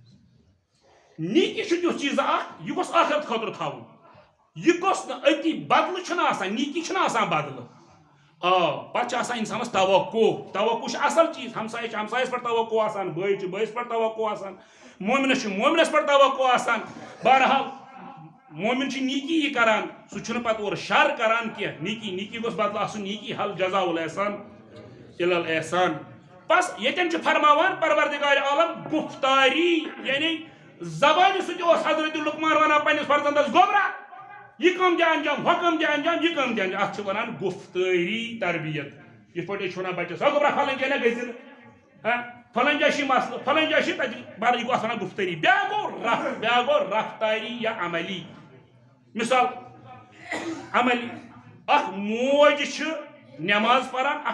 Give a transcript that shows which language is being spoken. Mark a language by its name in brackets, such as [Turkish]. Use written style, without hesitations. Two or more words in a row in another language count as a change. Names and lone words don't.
[Kashmiri] نیکی چھُ تیُتھ چیٖزا اکھ یہِ گوٚژھ ٲخرت خٲطرٕ تھاوُن یہِ گوٚژھ نہٕ أتی بدلہٕ چھُنہٕ آسان نیکی چھُنہٕ آسان بدلہٕ پتہٕ چھُ آسان انسانس توقع چھُ اصل چیٖز ہمسایہِ چھُ ہمسایس پٮ۪ٹھ توقع آسان بٲے چھُ بٲیِس پٮ۪ٹھ توقع آسان مومنس چھُ مومنس پٮ۪ٹھ توقع آسان بہرحال مومن چھُ نیکی یہِ کران سُہ چھُنہٕ پتہٕ اورٕ شر کران کینٛہہ نیکی گوٚژھ بدلہٕ آسُن نیکی [Arabic] حل جزاء الاحسان الا الاحسان [Kashmiri] بس ییٚتٮ۪ن چھُ فرماوان پروردگارِ عالم گفتاری یعنی زبانہِ سۭتۍ اوس حضرت لقمان ونان پننِس فرزندس گوبرا یہ کٲم دِ انجام ہۄ کٲم دِ انجام یہ کٲم دِ انجام اتھ چھِ ونان گفتٲری تربیت یِتھ پٲٹھۍ أسۍ چھِ ونان بچس گوبرا فلٲنۍ جایہِ نہ گٔژھۍ نہٕ فلٲنۍ جایہِ چھِ مسلہٕ فلٲنۍ جایہِ چھِ تتہِ بر یہِ گوٚو اتھ ونان گفتٲری بیٛاکھ گوٚو رفتاری یا عملی مثال عملی اکھ موج چھِ نٮ۪ماز پران اکھ